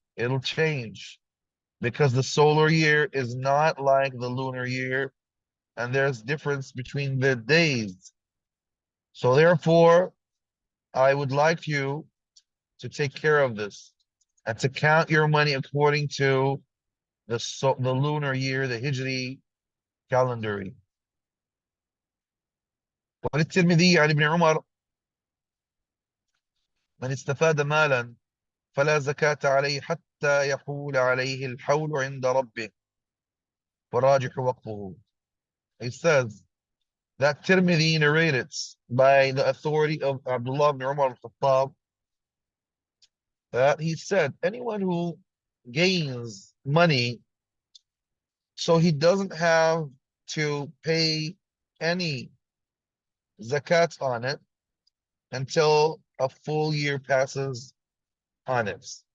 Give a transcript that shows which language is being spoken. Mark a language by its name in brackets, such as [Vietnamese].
[English] It'll change because the solar year is not like the lunar year, and there's difference between the days. So therefore, I would like you to take care of this and to count your money according to the lunar year, the Hijri calendar. [Arabic] وللترمذي عن ابن عمر من استفاد مالا فلا زكاة عليه حتى يحول عليه الحول عند ربه وراجح وقفه. [English] He says that Tirmidhi narrated by the authority of Abdullah ibn Umar al-Khattab that he said anyone who gains money so he doesn't have to pay any zakat on it until a full year passes on it.